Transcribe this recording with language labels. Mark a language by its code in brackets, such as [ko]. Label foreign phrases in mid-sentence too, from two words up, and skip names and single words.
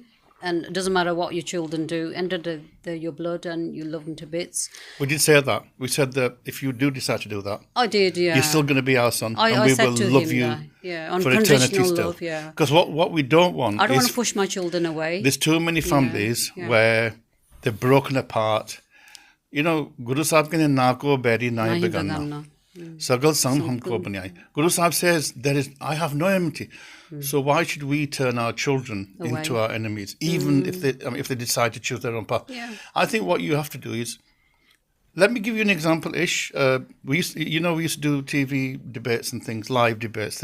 [en] And it doesn't matter what your children do. End of the they're your blood, and you love them to bits. We did say that. We said that if you do decide to do that, I did. Yeah, you're still going to be our son, and we will love you. For eternity still. Yeah. Because what we don't want, I don't want to push my children away. There's too many families where they're broken apart. [pa] ਗੁਰੂ ਸਾਹਿਬ ਕੇ ਨਾ ਕੋ ਬੈਰੀ ਨਾ ਹੀ ਬੇਗਾਨਾ. ਸਗਲ ਸੰਗ ਹਮਕੋ ਬਨਾਈ. [en] Guru Sahib says I have no enmity. So why should we turn our children into our enemies, even if they decide to choose their own path? Yeah. I think what you have to do is, let me give you an example. Ish, we used to do TV debates and things, live debates.